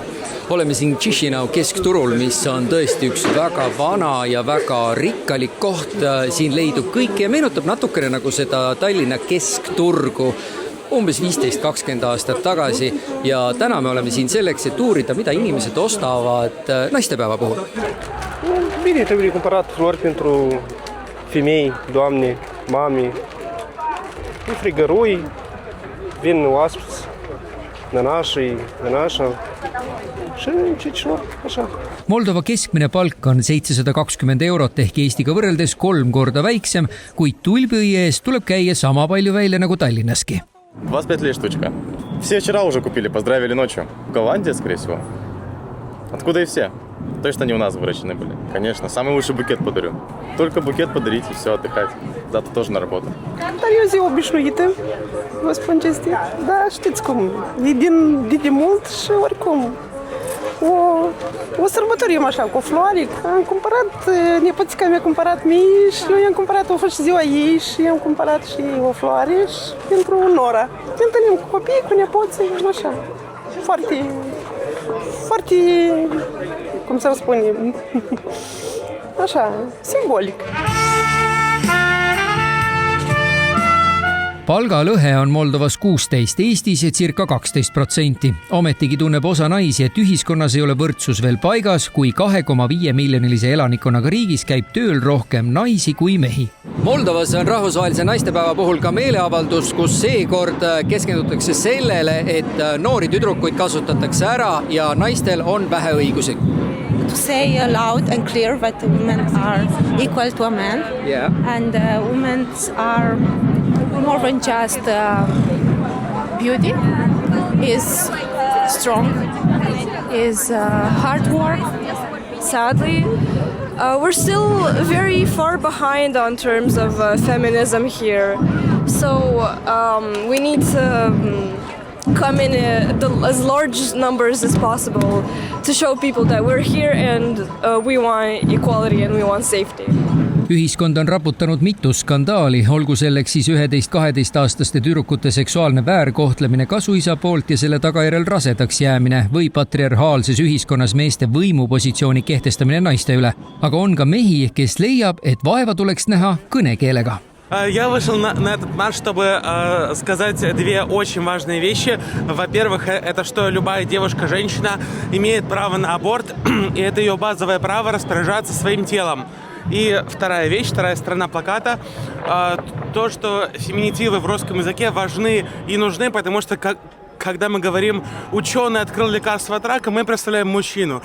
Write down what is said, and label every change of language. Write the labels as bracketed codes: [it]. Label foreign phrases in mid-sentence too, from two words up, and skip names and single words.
[et] Oleme siin Chisinau keskturul, mis on tõesti üks väga vana ja väga rikkalik koht. Siin leidub kõik ja meenutab natukene nagu seda Tallinna keskturgu umbes 15-20 aastat tagasi. Ja täna me oleme siin selleks, et uurida, mida inimesed ostavad naistepäeva puhul. [ro] Bine, trebuie cumpărat flori pentru femei, doamne, mami, frigărui, vin oaspeți, nănașii, nănașa și cicilor, așa. [et] Moldova keskmine palk on 720 eurot ehk Eestiga võrreldes 3 korda väiksem, kuid tulbiõie eest tuleb käia sama palju välja nagu Tallinnaski. [ru] 25 лет штучка. Все вчера уже купили, поздравили ночью. Голландия, скорее всего. Откуда и все? Точно не у нас выращены были. Конечно, самый лучший букет подарю. Только букет подарить и все, отдыхать. Завтра тоже на работу. [ro] Dar eu zi obișnuită, vă spun cinstit. Da, știți cum, e de mult și oricum. O sărbătorim așa, cu floare. Am cumpărat, nepoțica mi-a cumpărat mie și eu i-am cumpărat, a fost și ziua ei și i-am cumpărat și o floare și pentru Nora. Ne întâlnim cu copiii, cu nepoții, așa. Foarte, cum să spune, așa, simbolic. [et] Palgalõhe on Moldovas 16, Eestis circa 12%. Ometigi tunneb osa naisi, et ühiskonnas ei ole võrdsus veel paigas, kui 2,5 miljonilise elanikkonnaga riigis käib tööl rohkem naisi kui mehi. Moldovas on rahvusvahelise naistepäeva puhul ka meeleavaldus, kus seekord keskendutakse sellele, et noori tüdrukuid kasutatakse ära ja naistel on vähe õigusi. [en] To say loud and clear that women are equal to a man, and women are more than just beauty, is strong, is hard work. Sadly, we're still very far behind on terms of feminism here. So we need to come in as large numbers as possible to show people that we're here and we want equality and we want safety. [et] Ühiskond on raputanud mitu skandaali, olgu selleks siis 11-12-aastaste tüdrukute seksuaalne väärkohtlemine kasuisa poolt ja selle tagajärjel rasedaks jäämine või patriarhaalses ühiskonnas meeste võimupositsiooni kehtestamine naiste üle. Aga on ka mehi, kes leiab, et vaeva tuleks näha kõnekeelega. [ru] Я вышел на этот марш, чтобы сказать две очень важные вещи. Во-первых, это что любая девушка-женщина имеет право на аборт, и это ее базовое право распоряжаться своим телом. И вторая вещь, вторая сторона плаката, то, что феминитивы в русском языке важны и нужны, потому что когда мы говорим «ученый открыл лекарство от рака», мы представляем мужчину.